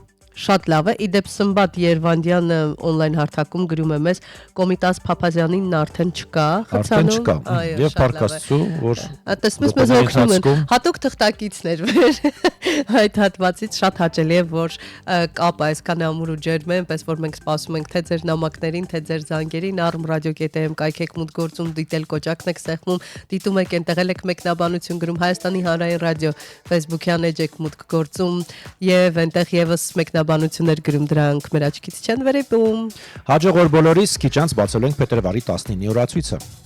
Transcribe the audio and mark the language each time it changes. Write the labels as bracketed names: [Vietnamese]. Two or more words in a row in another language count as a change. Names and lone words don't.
[Armenian] Շատ լավ է։ Իդեպ Սմբատ Երվանդյանը on-line հարթակում գրում է մեզ Կոմիտաս Փափազյանին արդեն չկա, խցանում։ Արդեն չկա։ Եվ փառքաստու, որ տեսնես մեզ օգնում են։ Հատուկ թղթակիցներ վեր այդ հատվածից շատ հաճելի է, որ կապը այսքան ամուր ու ջերմ է, այնպես որ մենք սպասում ենք թե ձեր նամակներին, թե ձեր զանգերին, arm.radio.am կայքեք մուտք գործում, դիտել կոճակն եք սեղմում, դիտում եք ընտեղել եք մեկնաբանություն գրում Հայաստանի հանրային ռադիո Facebook-յան էջ եք մուտք գործում եւ այնտեղ եւս մեկնաբանություններ գրում դրանք մեր աչքից չեն վերեպում։ Հաջող օր բոլորիս, քիչ անց բացելու ենք փետրվարի 19-ի օրացույցը։